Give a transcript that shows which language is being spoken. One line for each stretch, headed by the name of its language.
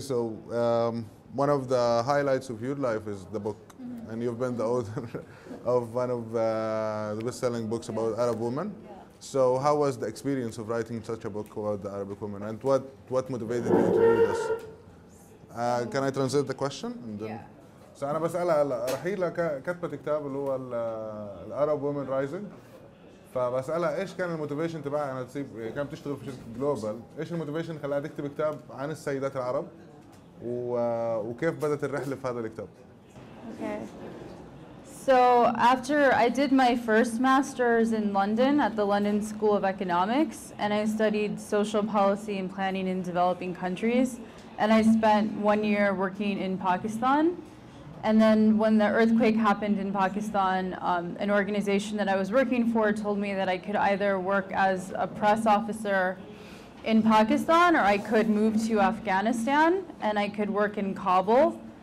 English: So one of the highlights of your life is the book, and you've been the author of one of the best-selling books about Arab women. So how was the experience of writing such a book about the Arabic women, and what motivated you to do this? Can I translate the question? And then, so
Arabic: أنا بسألها رحيلة كتبت كتاب اللي هو Arab Women Rising، فبسألها إيش كان الموتيفيشن تبعها أنها تسيب، كانت بتشتغل في شركة جلوبال، إيش الموتيفيشن خلاها تكتب كتاب عن السيدات العرب، وكيف بدأت الرحلة في هذا الكتاب؟
English: Okay. So after I did my first master's in London at the London School of Economics, and I studied social policy and planning in developing countries, and I spent 1 year working in Pakistan. And then when the earthquake happened in Pakistan, an organization that I was working for told me that I could either work as a press officer in Pakistan or I could move to Afghanistan and I could work in Kabul.